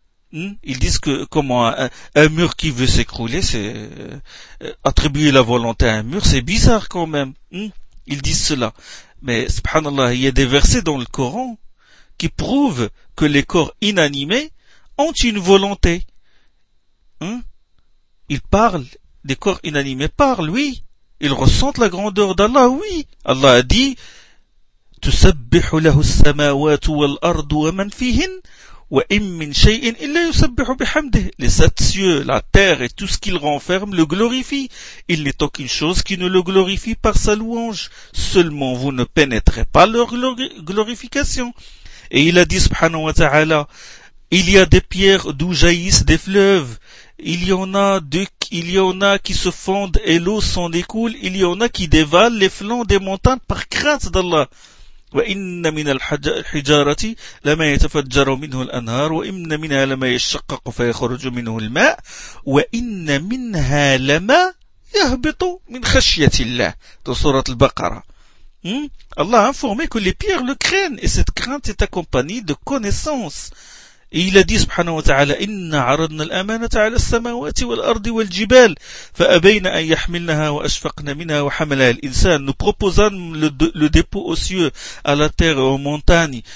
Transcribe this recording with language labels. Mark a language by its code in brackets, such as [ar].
[fr] Ils disent que comment un mur qui veut s'écrouler, c'est attribuer la volonté à un mur, c'est bizarre quand même. Ils disent cela. Mais subhanallah, il y a des versets dans le Coran qui prouvent que les corps inanimés ont une volonté. Ils parlent, des corps inanimés parlent, oui. Ils ressentent la grandeur d'Allah, oui. Allah a dit, [ar] تسبح له السماوات والأرض ومن فيهن وإن من شيء إلا يسبح بحمده. [fr] Les sept cieux, la terre et tout ce qu'il renferme le glorifie. Il n'est aucune chose qui ne le glorifie par sa louange. Seulement vous ne pénétrez pas leur glorification. Et il a dit, subhanahu wa ta'ala, il y a des pierres d'où jaillissent des fleuves. Il y en a qui se fondent et l'eau s'en découle. Il y en a qui dévalent les flancs des montagnes par crainte d'Allah. [ar] وإن من الحجارة لما يتفجر منه الأنهار وإن منها لما يشقق فيخرج منه الماء وإن منها لما يهبط من خشية الله dans سورة البقرة. [fr] Allah a informé que les pierres le craignent et cette crainte est accompagnée de connaissance. Et il a dit subhanahu wa ta'ala [ar] إِنَّ عَرَضْنَا الْأَمَانَةَ عَلَى السَّمَاوَاتِ وَالْأَرْضِ وَالْجِبَالِ فَأَبَيْنَا أَنْ يَحْمِلْنَهَا وَأَشْفَقْنَا مِنْهَا وَحَمَلَهَا الْإِنسَانُ. [fr] Nous proposâmes le dépôt aux cieux, à la terre et aux montagnes.